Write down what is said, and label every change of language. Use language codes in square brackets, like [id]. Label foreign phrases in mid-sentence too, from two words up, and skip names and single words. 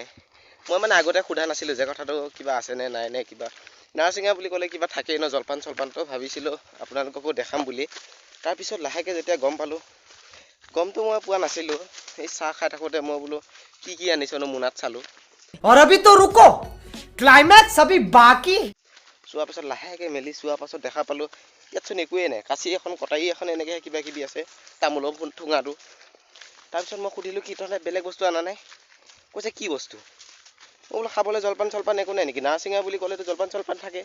[as] মই মানে আগতে সোধা নাছিলোঁ যে কথাটো কিবা আছেনে নাই নে কিবা। নাহ চিঙা বুলি ক'লে কিবা থাকেই ন, জলপান চলপানটো ভাবিছিলোঁ আপোনালোককো দেখাম বুলি। তাৰপিছত লাহেকৈ যেতিয়া গম পালোঁ, গমটো মই পোৱা নাছিলোঁ। এই চাহ খাই থাকোঁতে মই বোলো কি কি আনিছনো মোনাত চালোঁ। [hi] और अभी तो रुको, क्लाइमैक्स अभी बाकी। [as] চোৱাৰ পাছত লাহেকৈ মেলি চোৱাৰ পাছত দেখা পালোঁ ইয়াতচোন একোৱেই নাই, কাঁচি এখন কটাৰী এখন এনেকৈ কিবা কিবি আছে, তামোলৰ ঠোঙাটো। তাৰপিছত মই সুধিলোঁ কি তহঁতে বেলেগ বস্তু অনা নাই? কৈছে কি বস্তু? মই বোলো খাবলৈ জলপান চলপান একো নাই নেকি? নাহ চিঙা বুলি ক'লেতো জলপান চলপান থাকে।